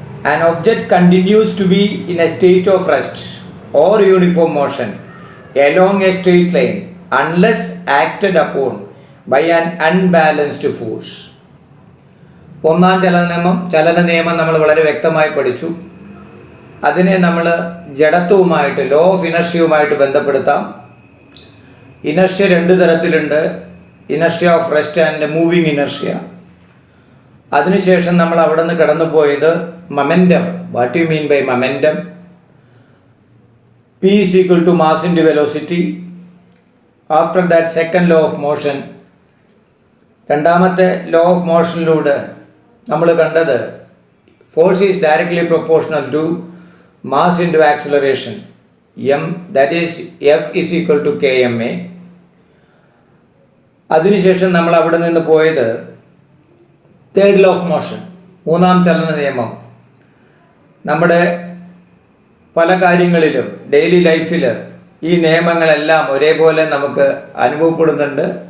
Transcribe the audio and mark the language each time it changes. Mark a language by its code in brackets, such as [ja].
[en] An object continues to be in a state of rest or uniform motion along a straight line unless acted upon by an unbalanced force. [ml] ഒന്നാം ചലന നിയമം നമ്മൾ വളരെ വ്യക്തമായി പഠിച്ചു. അതിനെ നമ്മൾ ജഡത്വവുമായിട്ട് ലോ ഓഫ് ഇനർഷ്യയുമായിട്ട് ബന്ധപ്പെടുത്താം. ഇനർഷ്യ രണ്ട് തരത്തിലുണ്ട്. [en] Inertia of rest and moving inertia. [ml] അതിനുശേഷം നമ്മൾ അവിടെ നിന്ന് കടന്നുപോയത് momentum. [en] What you mean by momentum? P is equal to mass into velocity. After that, second law of motion. [ml] രണ്ടാമത്തെ ലോ ഓഫ് മോഷനിലൂടെ നമ്മൾ കണ്ടത് [en] Force is directly proportional to mass into acceleration. M, that is F is equal to kma. [ml] അതിനുശേഷം നമ്മൾ അവിടെ നിന്ന് പോയത് third law of motion, മൂന്നാം ചലന നിയമം. നമ്മുടെ പല കാര്യങ്ങളിലും ഡെയിലി ലൈഫിൽ ഈ നിയമങ്ങളെല്ലാം ഒരേപോലെ നമുക്ക് അനുഭവപ്പെടുന്നുണ്ട്.